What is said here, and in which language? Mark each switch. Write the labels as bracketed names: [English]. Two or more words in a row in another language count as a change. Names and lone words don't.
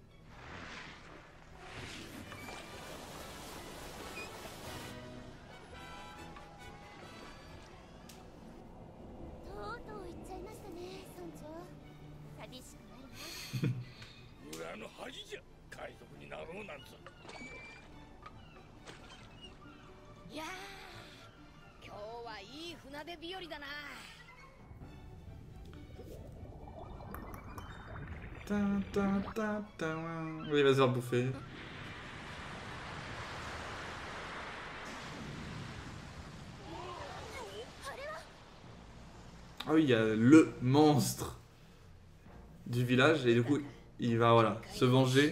[Japanese] とうとう行っちゃいましたね、村長。寂しくないな。村の恥じゃ、海賊になろうなんつ。いやー、今日はいい船出日和だな。 [French] Oui, vas-y, va bouffer. Ah oui, il y a le monstre du village et du coup il va voilà se venger.